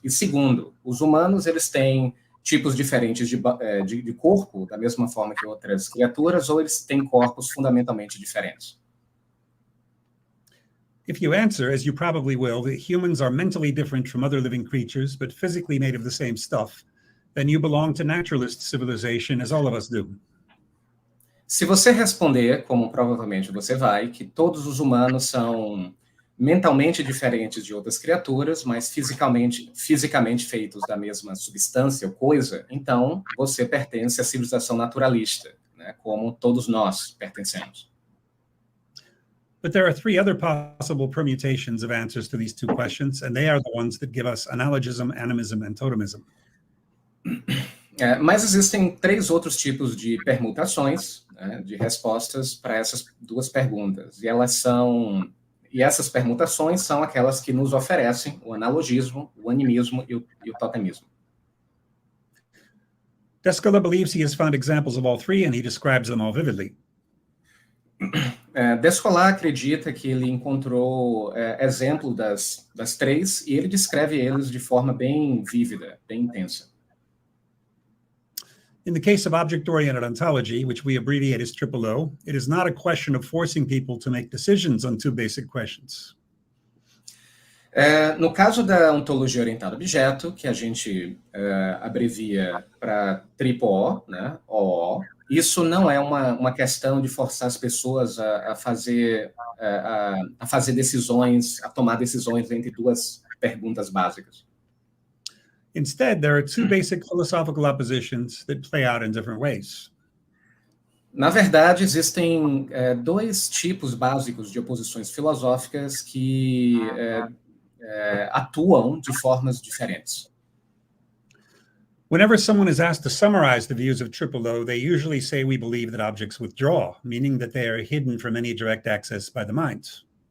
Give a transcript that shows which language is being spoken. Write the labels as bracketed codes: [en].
[pt] E segundo, os humanos eles têm tipos diferentes de corpo, da mesma forma que outras criaturas, ou eles têm corpos fundamentalmente diferentes? [en] If you answer, as you probably will, that humans are mentally different from other living creatures, but physically made of the same stuff, then you belong to naturalist civilization, as all of us do. [pt] Se você responder, como provavelmente você vai, que todos os humanos são mentalmente diferentes de outras criaturas, mas fisicamente feitos da mesma substância ou coisa, então você pertence à civilização naturalista, né, como todos nós pertencemos. [en] But there are 3 other possible permutations of answers to these 2 questions, and they are the ones that give us analogism, animism, and totemism. [pt] Mas existem 3 outros tipos de permutações, né, de respostas para essas 2 perguntas, e essas permutações são aquelas que nos oferecem o analogismo, o animismo e o totemismo. [en] Descola believes he has found examples of all 3 and he describes them all vividly. [pt] Descolar acredita que ele encontrou exemplo das 3 e ele descreve eles de forma bem vívida, bem intensa. [en] In the case of object-oriented ontology, which we abbreviate as 𝕆𝔼, it is not a question of forcing people to make decisions on 2 basic questions. [pt] No caso da ontologia orientada a objeto, que a gente abrevia para 𝕆𝔼𝕁, né, OO, isso não é uma questão de forçar as pessoas a fazer decisões, a tomar decisões entre 2 perguntas básicas. [en] Instead, there are 2 basic philosophical oppositions that play out in different ways. [pt] Na verdade, existem 2 tipos básicos de oposições filosóficas que atuam de formas diferentes. [en] Whenever someone is asked to summarize the views of 𝕆𝔼, they usually say we believe that objects withdraw, meaning that they are hidden from any direct access by the mind.